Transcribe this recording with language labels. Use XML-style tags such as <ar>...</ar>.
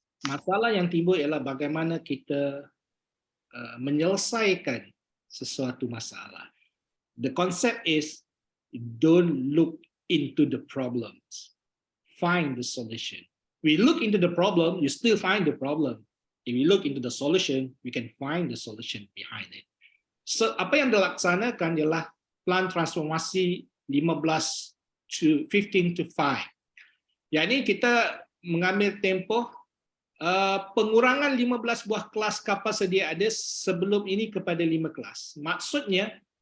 <ms>Masalah yang timbul ialah bagaimana kita menyelesaikan sesuatu masalah.</ms> <en>The concept is don't look into the problems. Find the solution. We look into the problem, you still find the problem. If we look into the solution, we can find the solution behind it.</en> <ms>So, apa yang dilaksanakan ialah plan transformasi 15 to 5. Yang ini kita mengambil tempoh pengurangan 15 buah kelas kapal sedia ada sebelum ini kepada 5 kelas. Maksudnya</ms>